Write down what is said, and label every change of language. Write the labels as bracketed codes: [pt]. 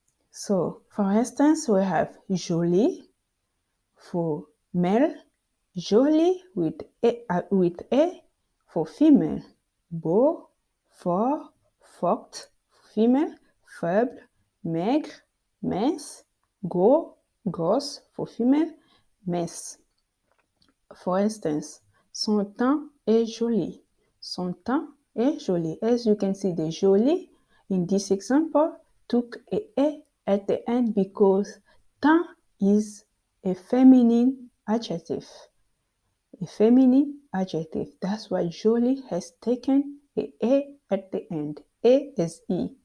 [en] So for instance, we have jolie for male, jolie with a for female, beau, fort, forte for female, faible, maigre, mince, gros, grosse for female, mince. [fr] For instance, son teint est joli. Son teint est joli. [en] As you can see, the joli in this example took a at the end because teint is a feminine adjective. A feminine adjective. That's why joli has taken a at the end. A is E.